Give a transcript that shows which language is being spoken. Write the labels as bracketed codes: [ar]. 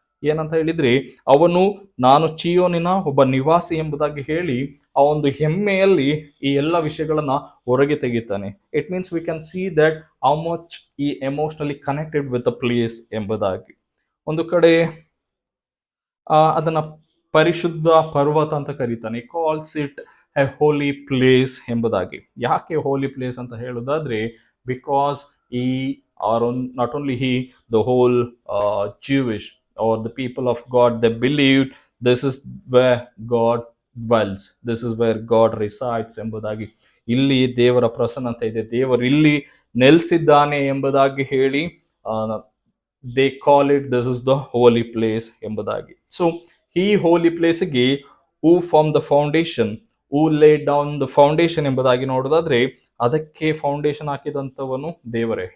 [kn] ಏನಂತ ಹೇಳಿದ್ರೆ, ಅವನು ನಾನು ಚಿಯೋನಿನ ಒಬ್ಬ ನಿವಾಸಿ ಎಂಬುದಾಗಿ ಹೇಳಿ ಆ ಒಂದು ಹೆಮ್ಮೆಯಲ್ಲಿ ಈ ಎಲ್ಲ ವಿಷಯಗಳನ್ನ ಹೊರಗೆ ತೆಗಿತಾನೆ. [en] It means we can see that how much ಈ emotionally connected with the place ಎಂಬುದಾಗಿ. [kn] ಒಂದು ಕಡೆ ಅದನ್ನ ಪರಿಶುದ್ಧ ಪರ್ವತ ಅಂತ ಕರೀತಾನೆ, [en] calls it a holy place [kn] ಎಂಬುದಾಗಿ. ಯಾಕೆ ಹೋಲಿ ಪ್ಲೇಸ್ ಅಂತ ಹೇಳೋದಾದ್ರೆ, [en] Because ಈ are not only he, the whole Jewish or the people of God, they believed this is where God dwells, this is where God resides ಎಂಬುದಾಗಿ. [kn] ಇಲ್ಲಿ ದೇವರ ಪ್ರಸನ್ನತೆ ಇದೆ, ದೇವರು ಇಲ್ಲಿ ನೆಲೆಸಿದ್ದಾನೆ ಎಂಬುದಾಗಿ ಹೇಳಿ [en] they call it this is the holy place [kn] ಎಂಬುದಾಗಿ. ಸೊ ಈ ಹೋಲಿ ಪ್ಲೇಸ್ಗೆ [en] who form the foundation, [kn] ಹೂ ಲೇ ಡೌನ್ ದ ಫೌಂಡೇಶನ್ ಎಂಬುದಾಗಿ ನೋಡೋದಾದ್ರೆ, ಅದಕ್ಕೆ ಫೌಂಡೇಶನ್ ಹಾಕಿದಂಥವನು ದೇವರೇ.